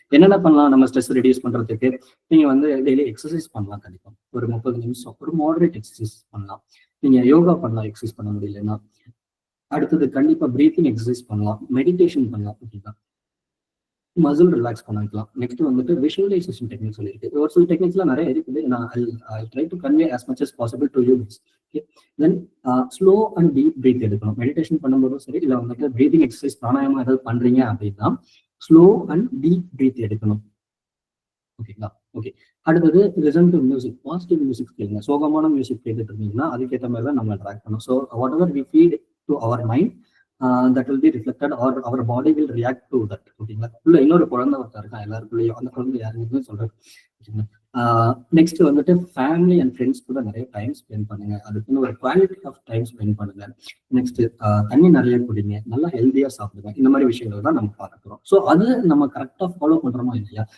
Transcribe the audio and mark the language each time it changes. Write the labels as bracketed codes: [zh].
[ta] என்னென்ன பண்ணலாம் நம்ம ஸ்ட்ரெஸ் ரெடியூஸ் பண்றதுக்கு? நீங்க வந்து டெய்லி எக்ஸசைஸ் பண்ணலாம். கண்டிப்பா ஒரு 30 நிமிஷம் ஒரு மாடரேட் எக்ஸசைஸ் பண்ணலாம். நீங்க யோகா பண்ணலாம் எக்ஸசைஸ் பண்ண முடியலன்னா. அடுத்தது கண்டிப்பா பிரீத்திங் எக்ஸசைஸ் பண்ணலாம், மெடிடேஷன் பண்ணலாம். ஓகேங்களா? மசில் ரிலாக்ஸ் பண்ணிக்கலாம். நெக்ஸ்ட் வந்துட்டு விஷுவலைசேஷன் டெக்னிக் சொல்லியிருக்கு. ஒரு சில டெக்னிக்ஸ்லாம் நிறைய இருக்குது. [en] நான் I try to convey as much as possible to you. [ta] Okay, then slow and deep breath எடுக்கணும். மெடிடேஷன் பண்ணும்போதும் சரி, இல்லை வந்துட்டு பிரீத்திங் எக்ஸசைஸ் பிராணாயாமம் ஏதாவது பண்றீங்க அப்படின்னா ஸ்லோ அண்ட் டீப் பிரீத் எடுக்கணும். ஓகேங்களா? ஓகே, அடுத்தது listen to music, positive music கேளுங்க. சோகமான மியூசிக் கேட்டுட்டு இருந்தீங்கன்னா அதுக்கேற்ற மாதிரி தான் நம்ம ட்ராக் பண்ணணும். [en] So whatever we feed to our mind, that will be reflected or our body will react to that. [ta] ஓகேங்களா? உள்ள இன்னொரு குழந்தை ஒருத்தர் இருக்கான் எல்லாருக்குள்ளேயும், அந்த குழந்தை யாருன்னு சொல்றேன். நெக்ஸ்ட் வந்துட்டு ஃபேமிலி அண்ட் ஃப்ரெண்ட்ஸ் கூட நிறைய டைம் ஸ்பெண்ட் பண்ணுங்க. அதுக்குன்னு ஒரு குவாலிட்டி ஆஃப் டைம் ஸ்பெண்ட் பண்ணுங்க. நெக்ஸ்ட் தண்ணி நிறைய குடிங்க, நல்லா ஹெல்த்தியா சாப்பிடுங்க. இந்த மாதிரி விஷயங்கள் தான் நம்ம பார்க்கிறோம். ஸோ அது நம்ம கரெக்டா ஃபாலோ பண்றோமா இல்லையா?